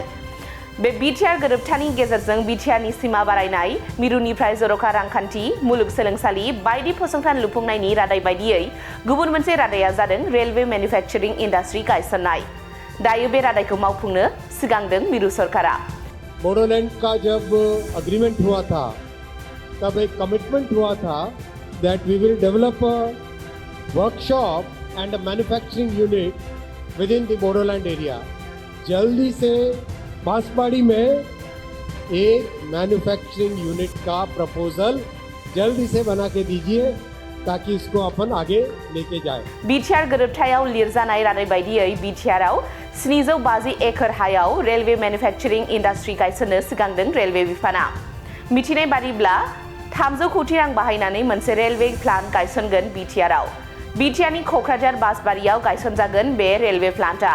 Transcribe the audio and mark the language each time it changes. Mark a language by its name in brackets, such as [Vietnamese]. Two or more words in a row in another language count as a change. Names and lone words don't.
[Bodo] बे बिटिआर गोरोबथानि गेजेरजों बिटिआरनि सिमा बारायनाय, मिरुनिफ्राय जर'खा रांखान्थि, मुलुगसोलोंसालि बायदि फसंथान लुफुंनायनि रादाय बायदियै गुबुन मोनसे रादाया जादों [English] railway manufacturing industry [Bodo] गायसननाय। दायो बे रादायखौ मावफुंनो सिगांदों मिरु सरकारा। [Hindi] बोडोलैंड का जब अग्रीमेंट हुआ था तब एक कमिटमेंट हुआ था [English] that we will develop a workshop and a manufacturing unit within the Bodoland area. [Hindi] जल्दी से बांसवाड़ी में एक [English] manufacturing unit [Hindi] का प्रपोजल जल्दी से बना के दीजिए ताकि इसको अपन आगे लेके जाए। [Bodo] बिटिआर गोरोबथायाव लिरजानाय रादाय बायदियै बिटिआरआव 750 एकड़ हायाव [English] railway manufacturing industry [Bodo] गायसननो सिगांदों रेलवे बिफाना। मिथिनाय बादिब्ला 300 कोटी रां बाहायनानै मोनसे [English] railway plant [Bodo] गायसनगोन बिटिआरआव। बिटिआरनि क'क्राझार बासबारियाव गायसनजागोन बे रेलवे प्लान्टआ।